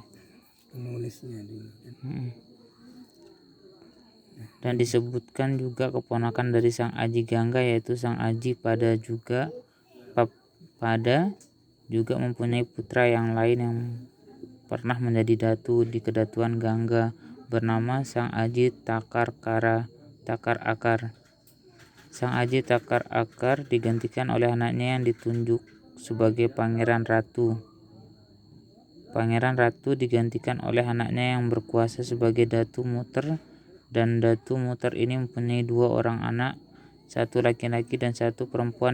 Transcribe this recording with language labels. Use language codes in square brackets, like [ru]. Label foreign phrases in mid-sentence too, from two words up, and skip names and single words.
[id] penulisnya dulu kan. Dan disebutkan juga keponakan dari Sang Aji Gangga, yaitu Sang Aji Pada juga mempunyai putra yang lain yang pernah menjadi datu di kedatuan Gangga, bernama Sang Aji Takar Akar. Sang Aji Takar Akar digantikan oleh anaknya yang ditunjuk sebagai Pangeran Ratu. Pangeran Ratu digantikan oleh anaknya yang berkuasa sebagai Datu Muter, dan Datu Muter ini mempunyai 2 orang anak, satu laki-laki dan satu perempuan.